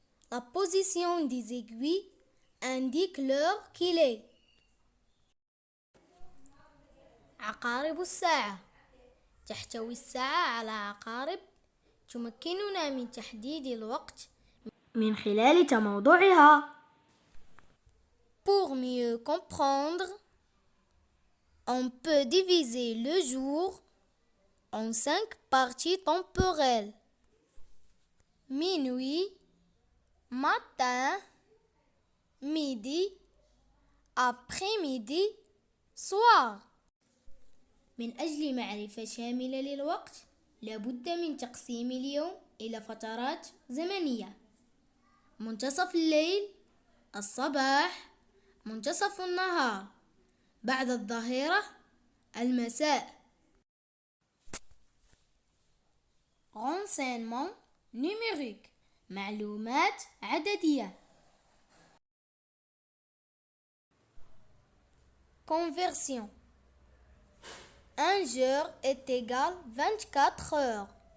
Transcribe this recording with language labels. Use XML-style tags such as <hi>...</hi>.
<fr>La position des aiguilles indique l'heure qu'il est.</fr> <ar>عقارب الساعة. تحتوي الساعة على عقارب تمكننا من تحديد الوقت من خلال تموضعها.</ar> <fr>Pour mieux comprendre, on peut diviser le jour en 5 parties temporelles. Minuit, matin, midi, après-midi, soir.</fr> <ar>من أجل معرفة شاملة للوقت لابد من تقسيم اليوم إلى فترات زمنية. منتصف الليل، الصباح، منتصف النهار، بعد الظهيرة، المساء.</ar> <fr>Renseignement numérique.</fr> <ar>معلومات عددية.</ar> <fr>Conversion. Un jour est égal 24 heures.</fr>